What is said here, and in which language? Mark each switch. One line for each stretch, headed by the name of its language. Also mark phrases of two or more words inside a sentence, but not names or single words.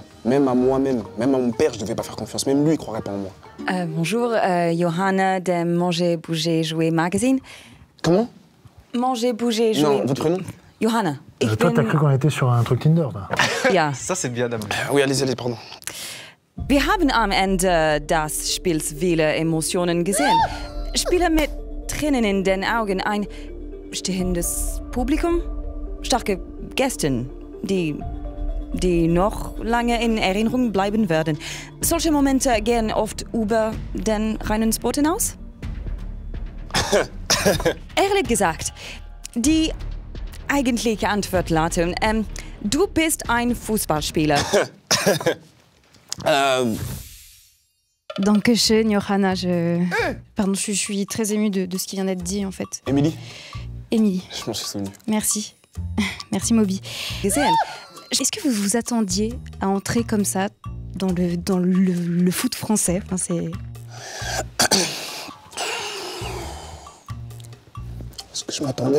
French: Même à moi-même, même à mon père, je ne devais pas faire confiance. Même lui, il ne croirait pas en moi. Bonjour, Johanna de Manger, Bouger, Jouer Magazine. Comment? Manger, Bouger, Jouer... Non, votre prénom? Johanna. Toi, t'as cru qu'on était sur un truc Tinder, là. Ja. Ça, c'est bien, dame. Oui, allez, pardon.
German: Wir haben am Ende des Spiels viele Emotionen gesehen. Spieler mit Tränen in den Augen, ein stehendes Publikum, starke Gäste, die noch lange in Erinnerung bleiben werden. Solche Momente gehen oft über den reinen Sport hinaus? Ehrlich gesagt, die eigentliche Antwort lautet, du bist ein Fußballspieler. Dankeschön, Johanna.
French: Pardon, je suis très émue de ce qui vient d'être dit, en fait. Émilie? Émilie. Je m'en suis souvenu. Merci. Merci, Moby. Est-ce que vous vous attendiez à entrer comme ça dans le foot français? Enfin, c'est... Parce que je m'attendais...